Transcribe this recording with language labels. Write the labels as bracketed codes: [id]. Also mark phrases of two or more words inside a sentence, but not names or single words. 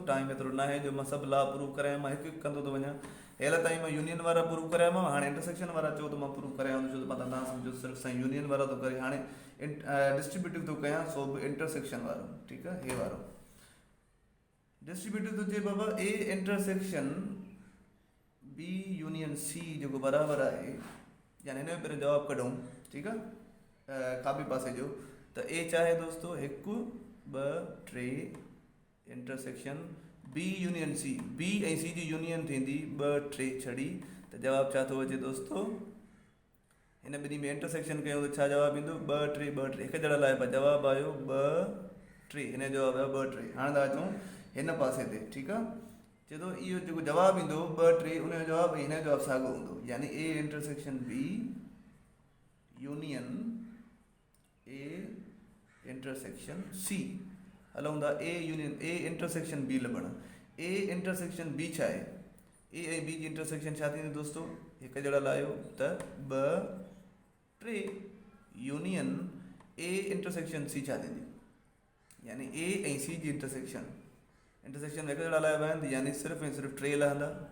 [sd] टाइम एतिरो न आहे जो मां सभु लॉ प्रूव करायां, मां हिकु हिकु कंदो थो वञा। हेल ताईं मां यूनियन वारा प्रूव करायां, हाणे इंटरसेक्शन वारा चओ त मां प्रूव करायां छो त मां तव्हां सम्झो सिर्फ़ु साईं यूनियन वारा थो करे, हाणे डिस्ट्रीब्यूटिव थो कयां सो बि इंटरसेक्शन वारो। ठीकु आहे। हे वारो डिस्ट्रीब्यूटिव थो चए बाबा [en] A intersection B union C [sd] जेको बराबरि आहे, यानी हिन जो पहिरियों जवाबु कढूं। ठीकु आहे। खाॿे पासे जो त ए छा आहे दोस्तो 1 2 3 [en] intersection B union C, [sd] बी ऐं सी जी यूनियन थींदी 2 3 छड़ी त जवाब छा थो अचे दोस्तो हिन ॿिन्ही में इंटरसेक्शन कयूं त छा जवाब ईंदो 2 3 2 3 हिकु जड़ा लाइ जवाब आयो 2 3 हिन जो जवाब आयो 2 3 हाणे था अचूं हिन पासे ते ठीकु आहे चए थो इहो जेको जवाबु ईंदो 2 3 उन जो जवाबु हिन जो जवाबु साॻियो हूंदो यानी [en] A intersection B union A intersection C [sd] हलूं था [en] A union A intersection B [sd] लभणु [en] A intersection B [sd] छा आहे ए ऐं बी जी इंटरसेक्शन छा थींदी दोस्तो हिकु जड़ा लाहियो त 2 3 [en] union A intersection C [sd] छा थींदी यानी ए ऐं सी जी इंटरसेक्शन में हिकु जड़ा लाहिया आहिनि यानी सिर्फ़ु ऐं सिर्फ़ु 3 लहंदा